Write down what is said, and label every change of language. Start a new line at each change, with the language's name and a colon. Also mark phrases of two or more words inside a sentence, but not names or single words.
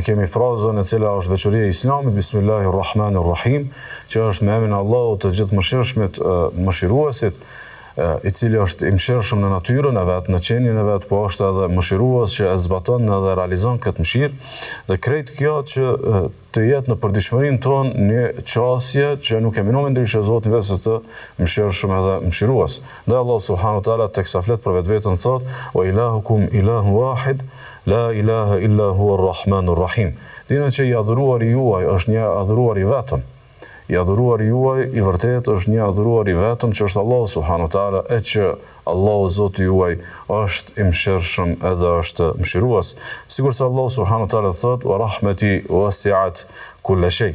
Albanian: kemi frazën e cila është veçoria e Islamit, Bismillahirrahmanirrahim, që është me emrin e Allahut të gjithëmëshirshmit, mëshiruesit, i cili është i mëshirshëm në natyrën e vet, në qenien e vet, po është edhe mëshirues që e zbaton edhe realizon këtë mëshirë, dhe krejt kjo që të jetë në përditshmërinë tonë një qasje që nuk e minojmë ndryshe Zotin vetë se të mëshirshëm edhe mëshirues. Dhe Allah
Arabic: سبحانه وتعالى
Albanian: teksa flet për vetveten thot:
Arabic: "وإلهكم إله واحد لا إله إلا هو الرحمن الرحيم."
Albanian: Dini që i adhuruari juaj është një adhuruar i vetëm. I adhuruari juaj i vërtet është një adhuruar i vetëm, që është Allahu
Arabic: سبحانه وتعالى,
Albanian: e që Allahu Zoti juaj është i mëshirshëm edhe është mëshirues. Sikur se Allahu
Arabic: سبحانه وتعالى thot: "ورحمتي وسعت كل شيء."